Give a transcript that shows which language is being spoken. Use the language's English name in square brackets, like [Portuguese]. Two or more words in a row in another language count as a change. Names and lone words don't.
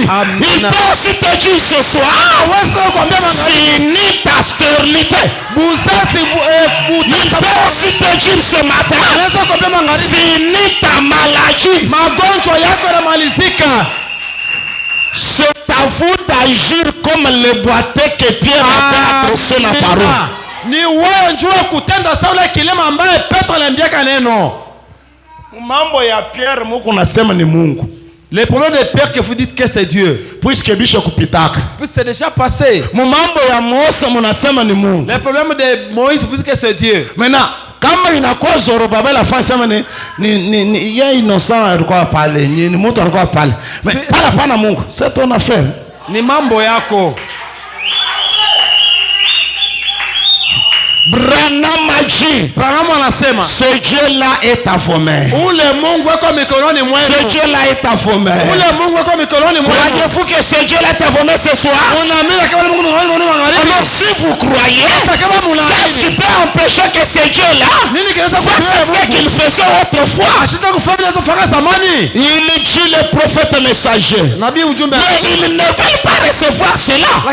[French] Il peut aussi te dire ce soir, finis ta stérilité. Il peut aussi te dire ce matin, finis ta maladie. C'est à vous d'agir comme le boiteux que Pierre a fait adresser la parole. [Swahili] Ni wewe njoo kutenda sawa kilema ambaye Petro aliambiaka neno. Mambo ya Pierre Mungu nasema ni Mungu. [French] Les problèmes de Pierre que vous dites que c'est Dieu. [Swahili] Puisque bisho kupitaka. [French] Puisque c'est déjà passé. [Swahili] Mambo ya Mose munasema ni Mungu. [French] Les problèmes de Moïse vous dites que c'est Dieu. Maintenant, [Swahili] kama inakuwa Zorobabel afanya sema ni yeye innocent alikuwa pale, ni mtu alikuwa pale. Mais pana Mungu, [French] c'est ton affaire. [Swahili] Ni mambo yako. [French] Branham anasema ce Dieu là est à vos mains. [Swahili] Ule Mungu wako mikononi mwenu. [French] Ce Dieu là est à vos mains. [Swahili] Ule Mungu wako mikononi mwenu. [French] Croyez-vous que ce Dieu là est à vos mains ce soir? Alors si vous croyez, qu'est-ce qui peut empêcher que ce Dieu là fasse ce qu'il faisait autrefois? Il dit le prophète messager. Mais ils ne veulent pas recevoir cela.